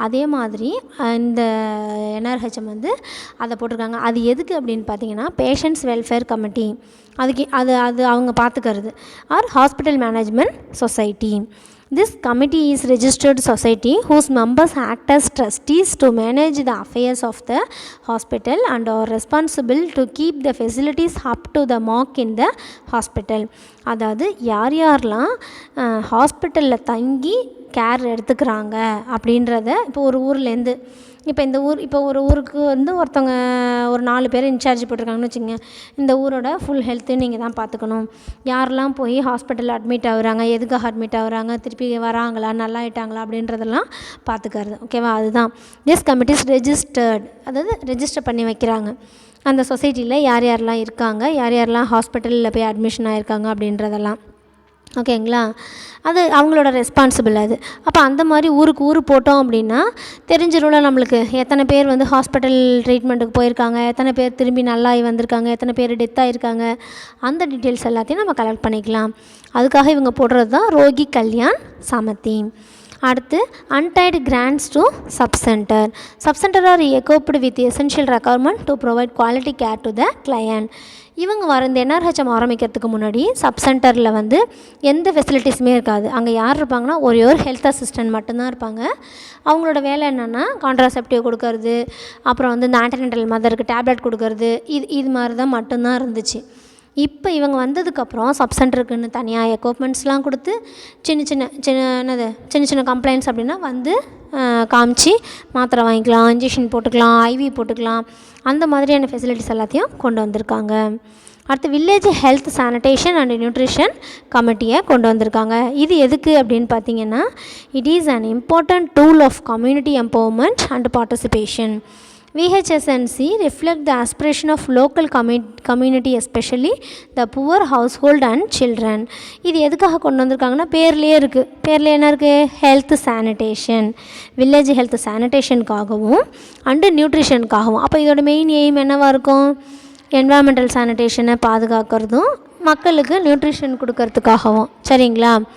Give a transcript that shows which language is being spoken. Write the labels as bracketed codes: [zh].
[ta] அதே மாதிரி இந்த என்ஆர்ஹெச்எம் வந்து அதை போட்டிருக்காங்க. அது எதுக்கு அப்படின்னு பார்த்தீங்கன்னா பேஷண்ட்ஸ் வெல்ஃபேர் கமிட்டி, அது அவங்க பார்த்துக்கிறது. [en] Or hospital management society. This committee is registered society whose members act as trustees to manage the affairs of the hospital and are responsible to keep the facilities up to the mark in the hospital. [ta] அதாவது யாரெல்லாம் ஹாஸ்பிட்டலில் தங்கி care எடுத்துக்கிறாங்க அப்படின்றத, இப்போ ஒரு ஊர்லேருந்து இப்போ ஒரு ஊருக்கு வந்து ஒருத்தவங்க ஒரு 4 பேர் இன்சார்ஜ் போட்டிருக்காங்கன்னு வச்சுங்க. இந்த ஊரோட ஃபுல் ஹெல்த்து நீங்கள் தான் பார்த்துக்கணும். யாரெல்லாம் போய் ஹாஸ்பிட்டலில் அட்மிட் ஆகுறாங்க, எதுக்காக அட்மிட் ஆகுறாங்க, திருப்பி வராங்களா, நல்லா ஆகிட்டாங்களா அப்படின்றதெல்லாம் பார்த்துக்கிறது. ஓகேவா? அதுதான் [en] this committee's registered, [ta] அதாவது ரெஜிஸ்டர் பண்ணி வைக்கிறாங்க. அந்த சொசைட்டியில் யாரெல்லாம் இருக்காங்க, யாரெல்லாம் ஹாஸ்பிட்டலில் போய் அட்மிஷன் ஆகிருக்காங்க அப்படின்றதெல்லாம். ஓகேங்களா? அது அவங்களோட ரெஸ்பான்சிபிள் அது. அப்போ அந்த மாதிரி ஊருக்கு போட்டோம் அப்படின்னா தெரிஞ்சிடும்ல நம்மளுக்கு, எத்தனை பேர் வந்து ஹாஸ்பிட்டல் ட்ரீட்மெண்ட்டுக்கு போயிருக்காங்க, எத்தனை பேர் திரும்பி நல்லாகி வந்திருக்காங்க, எத்தனை பேர் டெத் ஆகிருக்காங்க, அந்த டீட்டெயில்ஸ் எல்லாத்தையும் நம்ம கலெக்ட் பண்ணிக்கலாம். அதுக்காக இவங்க போடுறது தான் ரோகி கல்யாண் சமிதி. அடுத்து [en] untied grants to subcenter. Subcenter are equipped with essential requirement to provide quality care to the client. [ta] இவங்க இந்த என்ஆர்ஹெச்எம் ஆரம்பிக்கிறதுக்கு முன்னாடி சப் சென்டரில் வந்து எந்த ஃபெசிலிட்டிஸுமே இருக்காது. அங்கே யார் இருப்பாங்கன்னா ஒரே ஒரு ஹெல்த் அசிஸ்டன்ட் மட்டும்தான் இருப்பாங்க. அவங்களோட வேலை என்னென்னா கான்ட்ராசெப்டிவ் கொடுக்கறது, அப்புறம் வந்து இந்த ஆன்டினென்டல் மதருக்கு டேப்லெட் கொடுக்கறது, இது மாதிரி தான் மட்டும்தான் இருந்துச்சு. இப்போ இவங்க வந்ததுக்கப்புறம் சப் சென்டருக்குன்னு தனியாக எக்யூப்மெண்ட்ஸ்லாம் கொடுத்து சின்ன சின்ன கம்ப்ளைண்ட்ஸ் அப்படின்னா வந்து காமிச்சு மாத்திரை வாங்கிக்கலாம், இன்ஜெக்ஷன் போட்டுக்கலாம், ஐவி போட்டுக்கலாம், அந்த மாதிரியான ஃபெசிலிட்டிஸ் எல்லாத்தையும் கொண்டு வந்திருக்காங்க. அடுத்து village health sanitation and nutrition கமிட்டியை கொண்டு வந்திருக்காங்க. இது எதுக்கு அப்படின்னு பார்த்தீங்கன்னா, [en] It is an important tool of community empowerment and participation. VHSNC reflect the aspiration of local community, especially the poor household and children. [ta] இது எதுக்காக கொண்டு வந்திருக்காங்கன்னா பேர்லேயே இருக்குது. பேரில் என்ன இருக்குது? Health sanitation, village health சானிடேஷனுக்காகவும் and நியூட்ரிஷனுக்காகவும். அப்போ இதோட மெயின் எய்ம் என்னவாக இருக்கும்? என்வாயர்மெண்டல் சானிடேஷனை பாதுகாக்கிறதும் மக்களுக்கு நியூட்ரிஷன் கொடுக்கறதுக்காகவும். சரிங்களா?